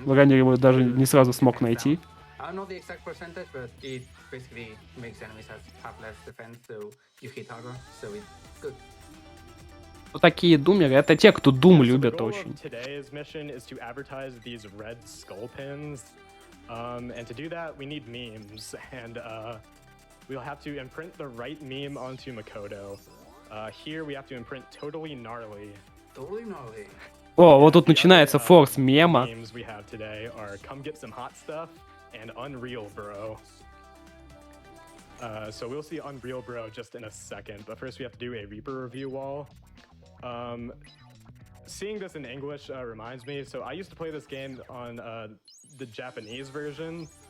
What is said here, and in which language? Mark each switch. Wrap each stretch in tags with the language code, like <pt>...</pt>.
<ru>Ранее его даже не сразу смог найти.</ru> <en>I don't know the exact percentage, but it basically makes enemies have less defense, so you hit harder, so it's good.</en> <ru>Вот такие думеры, это те, кто Doom любят очень.</ru> <en>Today's mission is to advertise these red skull pins, and to do that we need memes, and we'll have to imprint the right meme onto Makoto. Here we have to imprint totally gnarly. Totally gnarly.</en> <ru>О, вот тут начинается форс мема.</ru> <en>Memes we have today are come get some hot stuff and Unreal Bro. So we'll see Unreal Bro just in a second, but first we have to do a Reaper review wall. Seeing this in English reminds me, so I used to play this game on the Japanese version.</en>